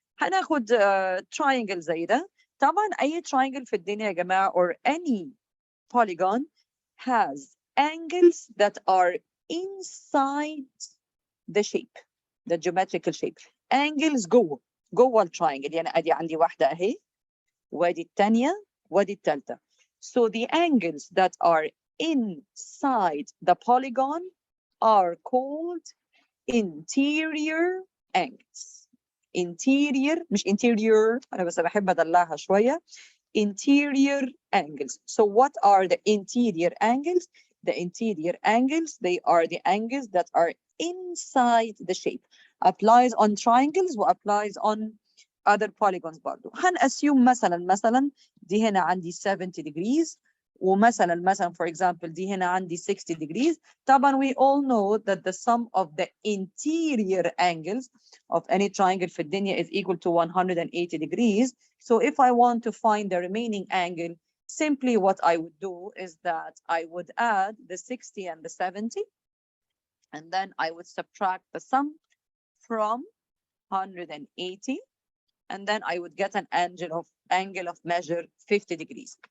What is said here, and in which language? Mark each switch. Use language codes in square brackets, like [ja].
[ar] هناخد triangle زي ده. طبعا أي triangle في الدنيا يا جماعة [en] or any polygon has angles that are inside the shape, the geometrical shape. [ar] Angles جوه التراينجل. يعني ادي عندي واحده اهي وادي الثانيه وادي الثالثه. [en] So the angles that are inside the polygon are called interior angles. [ar] Interior مش interior، انا بس بحب ادلعها شويه. [en] Interior angles. So what are the interior angles? The interior angles, they are the angles that are inside the shape. Applies on triangles و applies on other polygons برضو. [ar] هنأسيوم مثلا دي هنا عندي 70 degrees ومثلا [en] for example [ar] دي هنا عندي 60 degrees. [en] طبعا we all know that the sum of the interior angles of any triangle [ar] في الدنيا [en] is equal to 180 degrees. So if I want to find the remaining angle, simply what I would do is that I would add the 60 and the 70, and then I would subtract the sum from 180, and then I would get an angle of measure 50 degrees.